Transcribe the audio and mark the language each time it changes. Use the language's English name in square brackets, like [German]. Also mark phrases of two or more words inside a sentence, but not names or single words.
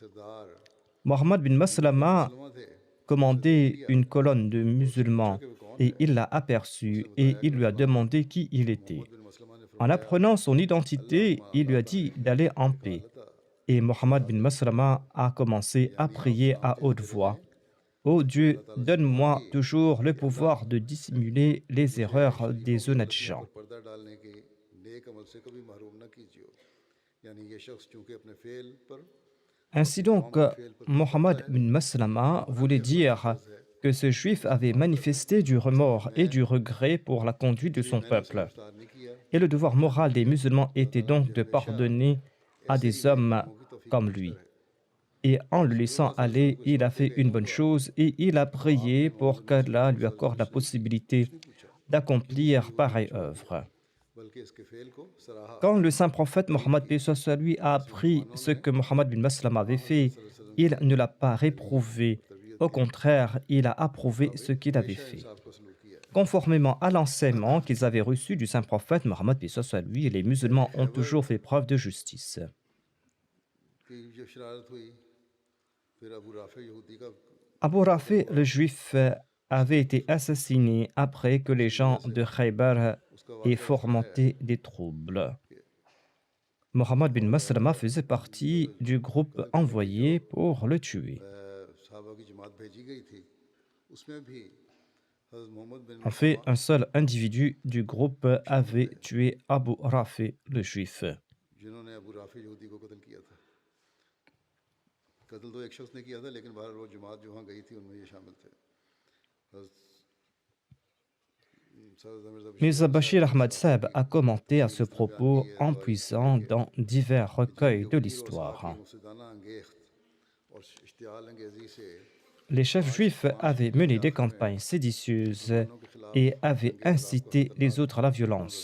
[French] Mohammed bin Maslama commandait une colonne de musulmans et il l'a aperçu et il lui a demandé qui il était. En apprenant son identité, il lui a dit d'aller en paix. Et Mohammed bin Maslama a commencé à prier à haute voix. Ô Dieu, donne-moi toujours le pouvoir de dissimuler les erreurs des honnêtes gens. [Urdu] پردہ ڈالنے کے نیک عمل سے کبھی محروم نہ کیجیے یعنی یہ شخص چونکہ اپنے فعل پر [French] Ainsi donc, Mohammed bin Maslama voulait dire que ce juif avait manifesté du remords et du regret pour la conduite de son peuple. Et le devoir moral des musulmans était donc de pardonner à des hommes comme lui. Et en le laissant aller, il a fait une bonne chose et il a prié pour qu'Allah lui accorde la possibilité d'accomplir pareille œuvre. [Urdu] بلکہ اس کے فعل کو سراہا [French] Quand le saint prophète Mohammed paix soit sur lui a appris ce que Mohammed bin Maslam avait fait, il ne l'a pas réprouvé. Au contraire, il a approuvé ce qu'il avait fait. [Urdu] آپ کو سلوک کیا [French] Conformément à l'enseignement qu'ils avaient reçu du saint prophète Mohammed paix soit sur lui, les musulmans ont toujours fait preuve de justice. [Urdu] کہ جب شرارت ہوئی پھر ابو رافع یہودی کا [French] Abu Rafi, le juif, avait été assassiné après que les gens de Khaybar aient fomenté des troubles. Mohammed bin Maslama faisait partie du groupe envoyé pour le tuer. [Urdu] صحابہ کی جماعت بھیجی گئی تھی اس میں بھی حضرت محمد بن [French] En fait, un seul individu du groupe avait tué Abu Rafi, le juif. [Urdu] جنہوں نے ابو رافع یہودی کو قتل کیا تھا قتل تو ایک شخص نے کیا تھا لیکن بہرحال وہ جماعت جو وہاں گئی تھی ان میں یہ شامل تھے [French] Mirza Bashir Ahmad Saab a commenté à ce propos en puisant dans divers recueils de l'histoire. Les chefs juifs avaient mené des campagnes séditieuses et avaient incité les autres à la violence.